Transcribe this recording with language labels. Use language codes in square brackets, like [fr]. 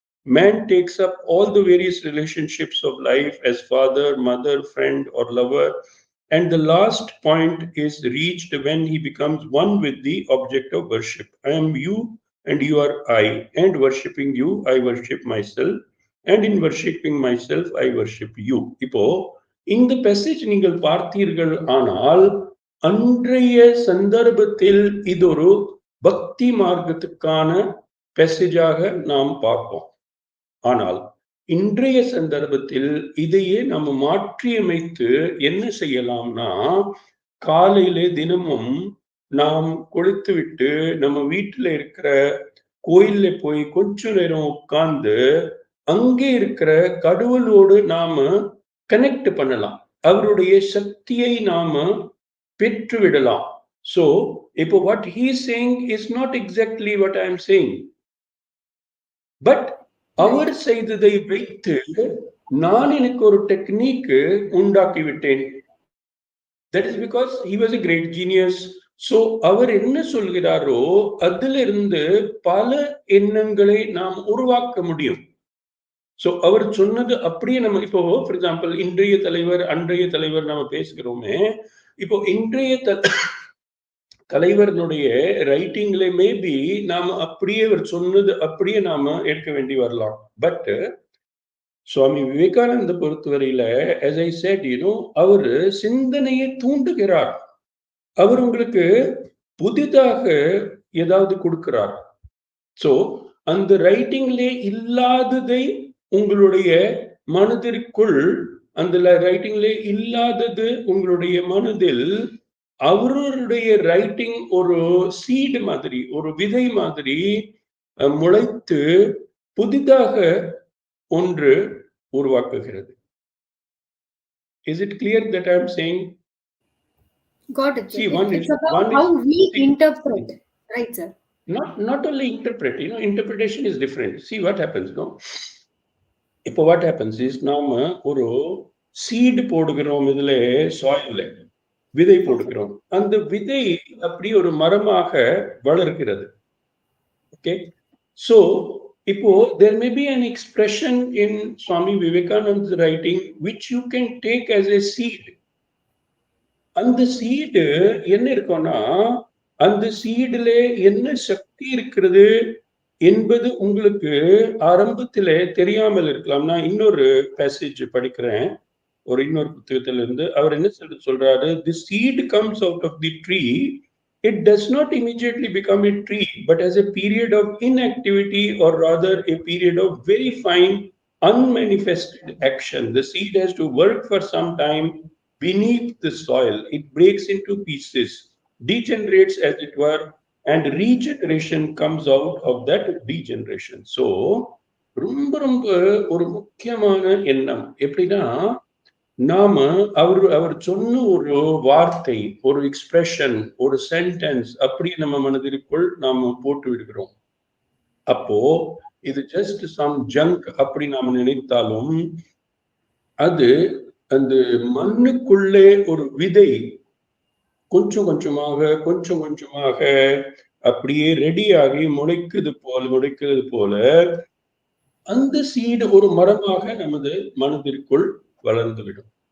[en] Man takes up all the various relationships of life as father, mother, friend, or lover. And the last point is reached when he becomes one with the object of worship. I am you and you are I. And worshipping you, I worship myself. And in worshipping myself, I worship you. [ta] இப்போ இந்த passage நீங்கள் பார்த்தீர்கள் ஆனால் அன்றைய சந்தர்ப்பத்தில் இது ஒரு பக்தி மார்க்கத்துக்கான பேசேஜாக நாம் பார்ப்போம். ஆனால் இன்றைய சந்தர்ப்பத்தில் இதையே நம்ம மாற்றியமைத்து என்ன செய்யலாம்னா, காலையிலே தினமும் நாம் கொளுத்து விட்டு நம்ம வீட்டுல இருக்கிற கோயில்ல போய் கொஞ்ச நேரம் உட்கார்ந்து அங்கே இருக்கிற கடவுளோடு நாம கனெக்ட் பண்ணலாம். அவருடைய சக்தியை நாம பெற்று விடலாம். [en] So இப்போ what he is saying is not exactly what I am saying, but [ta] அவர் செய்ததை வைத்து நான் எனக்கு ஒரு டெக்னிக் உண்டாக்கி விட்டேன். [en] That is because he was a great genius. [ta] So அவர் என்ன சொல்கிறாரோ அதிலிருந்து பல எண்ணங்களை நாம் உருவாக்க முடியும். ஸோ அவர் சொன்னது அப்படியே நம்ம இப்போ ஃபார் எக்ஸாம்பிள் இன்றைய தலைவர் அன்றைய தலைவர் நம்ம பேசுகிறோமே, இப்போ இன்றைய தலைவர்களுடைய ரைட்டிங்ல மேபி நாம அப்படியே அவர் சொன்னது அப்படியே நாம ஏற்க வேண்டி வரலாம். பட் சுவாமி விவேகானந்த பொறுத்தவரையில as I said, அவரு சிந்தனையை தூண்டுகிறார். அவர் உங்களுக்கு புதிதாக ஏதாவது கொடுக்கிறார். சோ அந்த ரைட்டிங்லே இல்லாததை உங்களுடைய மனதிற்குள், அந்த ரைட்டிங்லே இல்லாதது உங்களுடைய மனதில் அவருடைய ரைட்டிங் ஒரு சீடு மாதிரி, ஒரு விதை மாதிரி முளைத்து புதிதாக ஒன்று உருவாக்குகிறது. [en] Is it clear that I am saying? Got it. See, It's about how we interpret, right, sir? Not only interpret, interpretation is different. See what happens, no? [ta] இப்போ [en] what happens is, [ta] நாம ஒரு சீடு போடுகிறோம், இதுல சாயில்ல விதை போடுகிறோம். அந்த விதை அப்படி ஒரு மரமாக வளர்கிறது. [en] Okay, so இப்போ there may be an expression in Swami Vivekananda's writing which you can take as a seed. [ta] அந்த சீடு என்ன இருக்கும்னா, அந்த சீடுல என்ன சக்தி இருக்கிறது என்பது உங்களுக்கு ஆரம்பத்திலே தெரியாமல் இருக்கலாம். நான் இன்னொரு பேசேஜ் படிக்கிறேன், ஒரு இன்னொரு புத்தகத்திலிருந்து. அவர் என்ன சொல்றாரு, [en] the seed comes out of the tree, it does not immediately become a tree, but as a period of inactivity, or rather a period of very fine unmanifested action. The seed has to work for some time beneath the soil. It breaks into pieces, degenerates as it were, and regeneration comes out of that degeneration. [ta] So ரொம்ப ரொம்ப ஒரு முக்கியமான எண்ணம் எப்படின்னா, நாம அவர் சொன்ன ஒரு வார்த்தை, ஒரு எக்ஸ்பிரஷன், ஒரு சென்டென்ஸ் அப்படி நம்ம மனதிற்குள் நாம போட்டு விடுகிறோம். அப்போ இது ஜஸ்ட் சம் ஜங்க் அப்படி நாம நினைத்தாலும், அது அந்த மண்ணுக்குள்ளே ஒரு விதை கொஞ்சம் கொஞ்சமாக அப்படியே ரெடியாகி முளைக்கிறது போல அந்த சீடு ஒரு மரமாக நமது மனதிற்குள் வளர்ந்துவிடும்.